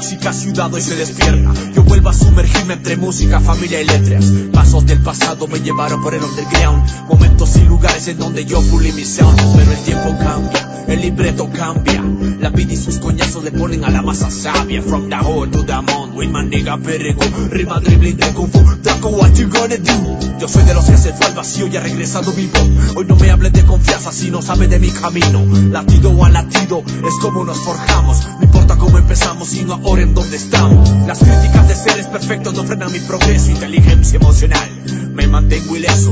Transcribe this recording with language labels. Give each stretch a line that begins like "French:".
Spanish: Ciudad hoy se despierta. Yo vuelvo a sumergirme entre música, familia y letras. Pasos del pasado me llevaron por el underground. Momentos y lugares en donde yo pulí mi sound. Pero el tiempo cambia, el libreto cambia. La vida y sus coñazos le ponen a la masa sabia.
English: From the hood to the mound, with my nigga perreco.
Spanish: Rima dribbling de kung fu, Draco,
English: what you gonna do?
Spanish: Yo soy de los que se fue al vacío y ha regresado vivo. Hoy no me hablen de confianza si no saben de mi camino. Latido a latido, es como nos forjamos. No importa cómo empezamos, sino ahora en donde estamos. Las críticas de seres perfectos no frenan mi progreso. Inteligencia emocional, me mantengo ileso.